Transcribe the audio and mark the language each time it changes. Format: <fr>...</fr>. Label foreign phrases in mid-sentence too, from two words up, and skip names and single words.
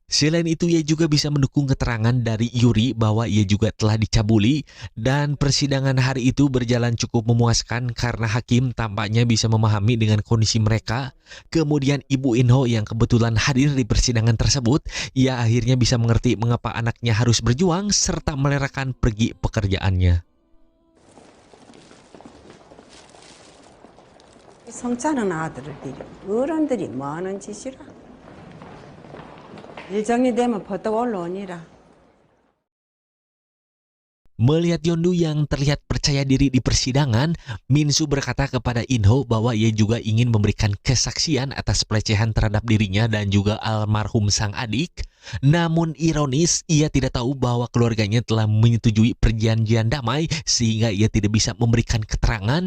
<id>Selain itu, ia juga bisa mendukung keterangan dari Yuri bahwa ia juga telah dicabuli, dan persidangan hari itu berjalan cukup memuaskan karena hakim tampaknya bisa memahami dengan kondisi mereka. Kemudian Ibu Inho yang kebetulan hadir di persidangan tersebut, ia akhirnya bisa mengerti mengapa anaknya harus berjuang serta merelakan pergi pekerjaannya.</id> <ko>성짜는 아들들이 어른들이 뭐 하는 짓이라. 일 정리되면 버떡 올라오니라.</ko> <id>Melihat Yondu yang terlihat percaya diri di persidangan, Minsu berkata kepada Inho bahwa ia juga ingin memberikan kesaksian atas pelecehan terhadap dirinya dan juga almarhum sang adik. Namun ironis, ia tidak tahu bahwa keluarganya telah menyetujui perjanjian damai sehingga ia tidak bisa memberikan keterangan.</id>